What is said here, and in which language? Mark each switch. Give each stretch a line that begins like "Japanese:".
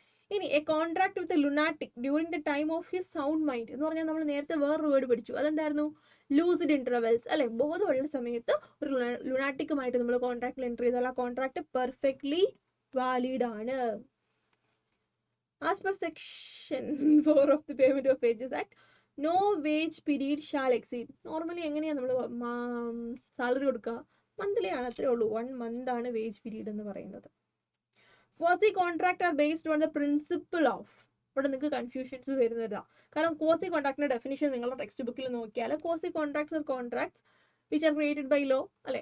Malayalam: ഇനി
English: a contract with lunatic during the time of his sound mind
Malayalam: എന്ന് പറഞ്ഞാൽ നമ്മൾ നേരത്തെ വേറൊരു വേർഡ് പഠിച്ചു. അതെന്തായിരുന്നു? ലൂസിഡ് ഇന്റർവെൽസ് അല്ലെ? ബോധമുള്ള സമയത്ത് ഒരു ലുനാറ്റിക്കുമായിട്ട് നമ്മൾ കോൺട്രാക്റ്റിൽ എൻട്രി ചെയ്താൽ ആ കോൺട്രാക്ട് പെർഫെക്റ്റ്ലി വാലിഡ് ആണ്.
English: As per section 4 of the Payment of Wages Act, no wage period shall exceed.
Malayalam: Normally എങ്ങനെയാണ് നമ്മൾ സാലറി കൊടുക്കുക? മന്ത്ലി ആണ്, അത്രേ ഉള്ളൂ. 1 month ആണ് വേജ് പീരീഡ് എന്ന് പറയുന്നത്.
English: Quasi contract are based on the principle of.
Malayalam: ഇവിടെ നിങ്ങൾക്ക് കൺഫ്യൂഷൻസ് വരുന്നതാ. കാരണം ക്വാസി കോൺട്രാക്ടിന്റെ ഡെഫിനിഷൻ നിങ്ങളുടെ ടെക്സ്റ്റ് ബുക്കിൽ നോക്കിയാൽ
English: quasi contracts are contracts which are created by law
Malayalam: അല്ലെ?